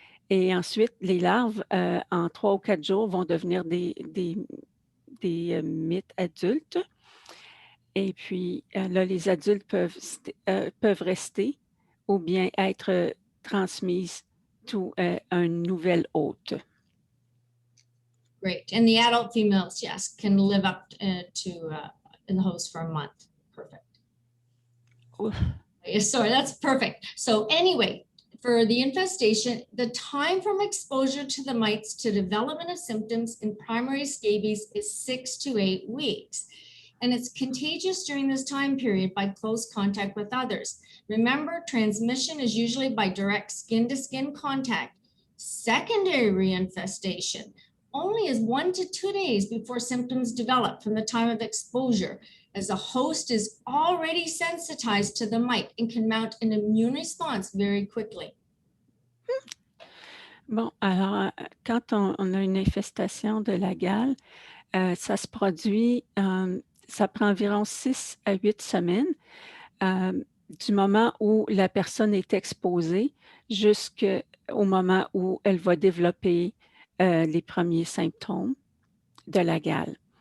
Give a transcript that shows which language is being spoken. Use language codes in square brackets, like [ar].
[fr] Et ensuite, les larves, en 3 ou 4 jours, vont devenir des mythes adultes. Et puis, là, les adultes peuvent rester ou bien être transmises [en] to [fr] un nouvel hôte. [en] Great. And the adult females, yes, can live up in the host for a month. Perfect. Sorry, that's perfect. So anyway, for the infestation, the time from exposure to the mites to development of symptoms in primary scabies is 6 to 8 weeks. and it's contagious during this time period by close contact with others. Remember, transmission is usually by direct skin-to-skin contact. Secondary reinfestation only is 1 to 2 days before symptoms develop from the time of exposure, as the host is already sensitized to the mite and can mount an immune response very quickly. [fr] Bon, alors, quand on a une infestation de la gale, ça se produit, ça prend environ 6 à 8 semaines du moment où la personne est exposée jusqu'au moment où elle va développer les premiers symptômes de la gale.